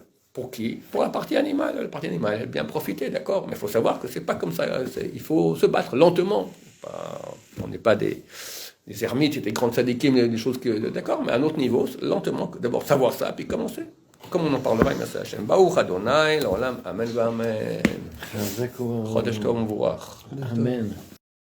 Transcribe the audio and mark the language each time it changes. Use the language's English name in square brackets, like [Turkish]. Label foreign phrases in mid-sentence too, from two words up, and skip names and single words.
[French] Pour qui? Pour la partie animale. La partie animale, elle bien profiter, d'accord? Mais il faut savoir que c'est pas comme ça. Il faut se battre lentement. On n'est pas des ermites et des grandes sadikim, des choses que... D'accord? Mais à un autre niveau, lentement, d'abord savoir ça, puis commencer. Comme on en parlera, merci Hachem. [Hebrew] ברוך אדוני לעולם אמן אמן. חודש טוב ומבורך. Amen.